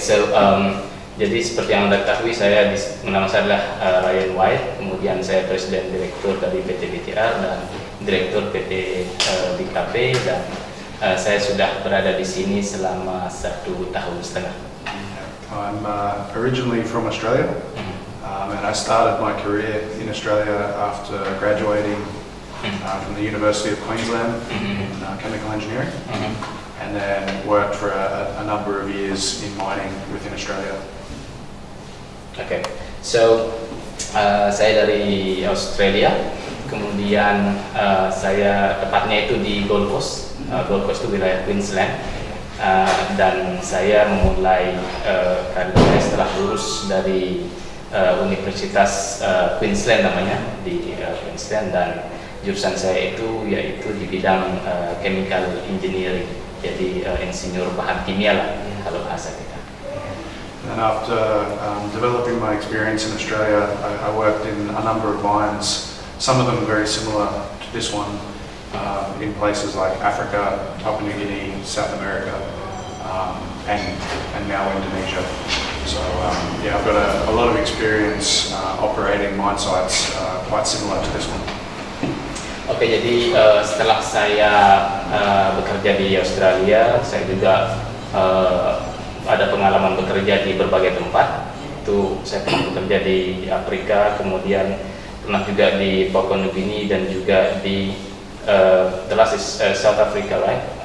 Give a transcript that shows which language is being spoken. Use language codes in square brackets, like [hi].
[id] So jadi seperti yang Anda ketahui, nama saya adalah Ryan White, kemudian saya Presiden Direktur dari PT BTR dan Direktur PT BKP, dan saya sudah berada di sini selama 1 tahun setengah. [en] I'm originally from Australia, and I started my career in Australia after graduating from the University of Queensland in chemical engineering, and then worked for a number of years in mining within Australia. [id] Okay, so saya dari Australia, kemudian saya tepatnya itu di Gold Coast. Gold Coast itu wilayah Queensland, dan saya memulai karirnya setelah lulus dari Universitas Queensland namanya di Queensland, dan jurusan saya itu yaitu di bidang chemical engineering, jadi insinyur bahan kimia lah kalau bahasa kita. [en] And after developing my experience in Australia, I worked in a number of mines, some of them very similar to this one, in places like Africa, Papua New Guinea, South America, and now Indonesia. So I've got a lot of experience operating mine sites quite similar to this one. [id] Oke, jadi setelah saya bekerja di Australia, saya juga ada pengalaman bekerja di berbagai tempat. Itu saya pernah bekerja di Afrika, kemudian pernah juga di Papua New Guinea, dan juga di [en] the last is South Africa, right?